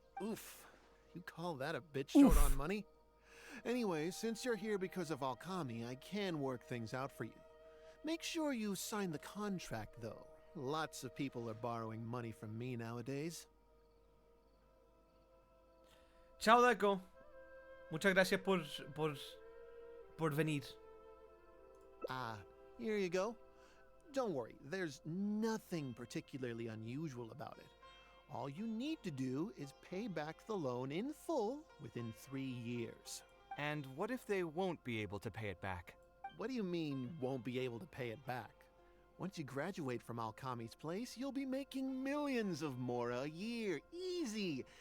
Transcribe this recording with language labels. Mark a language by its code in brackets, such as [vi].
[en] Oof. You call that a bit short on money? Anyway, since you're here because of Alkami, I can work things out for you. Make sure you sign the contract, though. Lots of people are borrowing money from me nowadays. [it] Ciao, Deco. [es] Muchas gracias por venir. [en] Ah, here you go. Don't worry, there's nothing particularly unusual about it. All you need to do is pay back the loan in full within 3 years. And what if they won't be able to pay it back? What do you mean, won't be able to pay it back? Once you graduate from Alkami's place, you'll be making millions of mora a year. Easy!